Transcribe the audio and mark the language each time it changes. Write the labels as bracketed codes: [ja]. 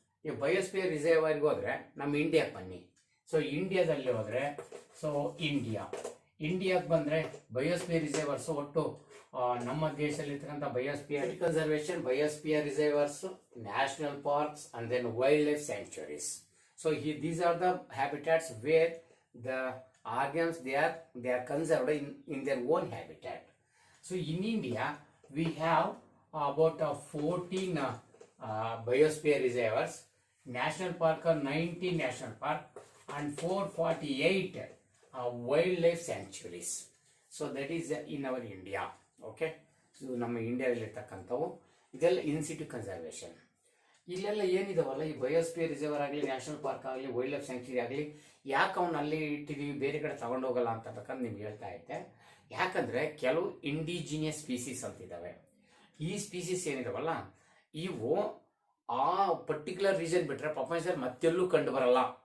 [kn] ಈ ಬಯೋಸ್ಪಿಯರ್ ರಿಸರ್ವರ್ಗೆ ಹೋದ್ರೆ ನಮ್ಮ ಇಂಡಿಯಾಕ್ಕೆ ಬನ್ನಿ. ಸೊ ಇಂಡಿಯಾದಲ್ಲಿ ಹೋದ್ರೆ ಸೊ ಇಂಡಿಯಾಕ್ಕೆ ಬಂದ್ರೆ ಬಯೋಸ್ಪಿಯರ್ ರಿಸರ್ವರ್ಸ್ ಒಟ್ಟು ನಮ್ಮ ದೇಶದಲ್ಲಿ ಇರ್ತಕ್ಕಂಥ biosphere conservation, biosphere reservoirs, national parks and then wild life sanctuaries. [en] So these are the habitats where the organisms they are conserved in their own habitat. So in India we have about 14 biosphere reservoirs, national park are 19 national park and 448 wildlife sanctuaries. So that is in our India, okay. [kn] So ನಮ್ಮ ಇಂಡಿಯಾದಲ್ಲಿ ಇರ್ತಕ್ಕಂಥವು ಇದೆಲ್ಲ ಇನ್ ಸಿಟು conservation. ಇಲ್ಲೆಲ್ಲ ಏನಿದಾವಲ್ಲ, ಈ biosphere reservoir ಆಗಲಿ, national park ಆಗಲಿ, wild life sanctuary ಆಗಲಿ, ಯಾಕೆ ಅವನ್ನ ಅಲ್ಲಿ ಇಟ್ಟಿದೀವಿ, ಬೇರೆ ಕಡೆ ತಗೊಂಡೋಗಲ್ಲ ಅಂತಕ್ಕಂಥ ನಿಮ್ಗೆ ಹೇಳ್ತಾ ಇದ್ದೆ. ಯಾಕಂದ್ರೆ ಕೆಲವು ಇಂಡಿಜಿನಿಯಸ್ ಸ್ಪೀಸೀಸ್ ಅಂತಿದ್ದಾವೆ. ಈ ಸ್ಪೀಸೀಸ್ ಏನಿದಾವಲ್ಲ ಇವು ಆ ಪರ್ಟಿಕ್ಯುಲರ್ ರೀಜನ್ ಬಿಟ್ರೆ ಪ್ರಪಂಚದಲ್ಲಿ ಮತ್ತೆಲ್ಲೂ ಕಂಡು ಬರಲ್ಲ.